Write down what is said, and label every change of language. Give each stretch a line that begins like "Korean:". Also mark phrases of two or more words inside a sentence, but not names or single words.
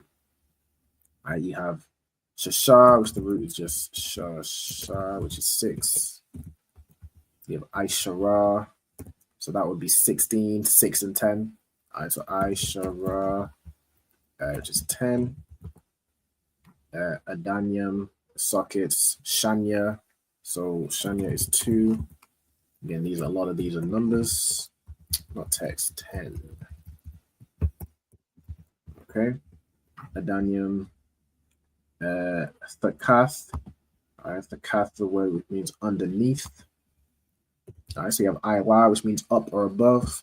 English: All right, you have shashar, which the root is just shashar, which is 6. You have aishara, so that would be 16, 6 and 10. All right, so aishara, which is 10. Adanyam, sockets, shanya, so shanya is 2. Again, a lot of these are numbers, not text. 10. Okay, Adanyam, thakath. All right, thakath, the word which means underneath. All right, so you have iwa, which means up or above.